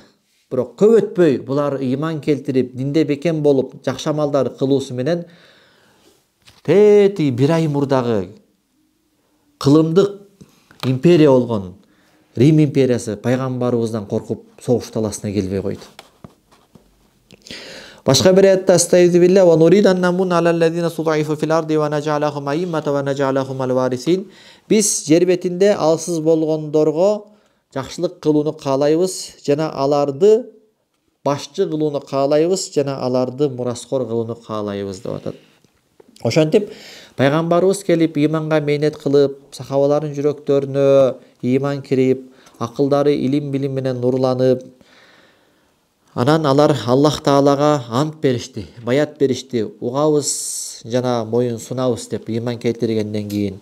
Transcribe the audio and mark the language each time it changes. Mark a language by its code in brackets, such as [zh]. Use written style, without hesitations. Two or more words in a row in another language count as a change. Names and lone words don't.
[ky] Бирок көп өтпөй булар иман келтирип, динде бекем болуп, жакшы амалдар кылуусу менен бир ай мурдагы кылымдык империя болгон Рим империясы пайгамбарыбыздан коркуп согуш таласына келбей койду. Башка бир аятта [ar] أستعيذ بالله ونريد أن نمن على الذين استضعفوا في الأرض ونجعلهم أئمة ونجعلهم الوارثين. [ky] Биз жер бетинде алсыз болгондорго жакшылык кылууну каалайбыз, жана аларды башчы кылууну каалайбыз, жана аларды мураскор кылууну каалайбыз деп атат. Ошентип пайгамбарыбыз келип иманга мээнет кылып, сахабалардын жүрөктөрүнө иман кирип, акылдары илим билим менен нурланып, анан алар Аллах Таалага ант беришти, баят беришти, угабыз жана моюн сунабыз деп иман келтиргенден кийин.